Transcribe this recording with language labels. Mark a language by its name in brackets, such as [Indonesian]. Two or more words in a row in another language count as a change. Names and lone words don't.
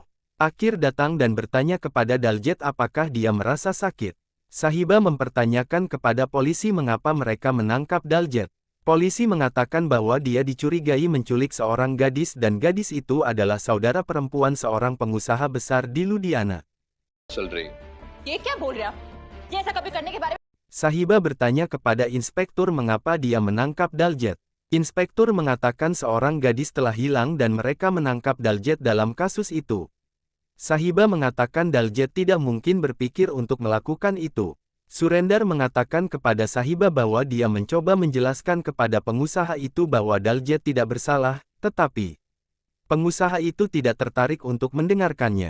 [Indonesian] Akhir datang dan bertanya kepada Daljet apakah dia merasa sakit. Sahiba mempertanyakan kepada polisi mengapa mereka menangkap Daljet. Polisi mengatakan bahwa dia dicurigai menculik seorang gadis dan gadis itu adalah saudara perempuan seorang pengusaha besar di Ludhiana. [Hindi] ये क्या बोल रहे हो? ये ऐसा कभी करने के बारे में [Indonesian] Sahiba bertanya kepada inspektur mengapa dia menangkap Daljet. Inspektur mengatakan seorang gadis telah hilang dan mereka menangkap Daljet dalam kasus itu. Sahiba mengatakan Daljet tidak mungkin berpikir untuk melakukan itu. Surendar mengatakan kepada Sahiba bahwa dia mencoba menjelaskan kepada pengusaha itu bahwa Daljet tidak bersalah, tetapi pengusaha itu tidak tertarik untuk mendengarkannya.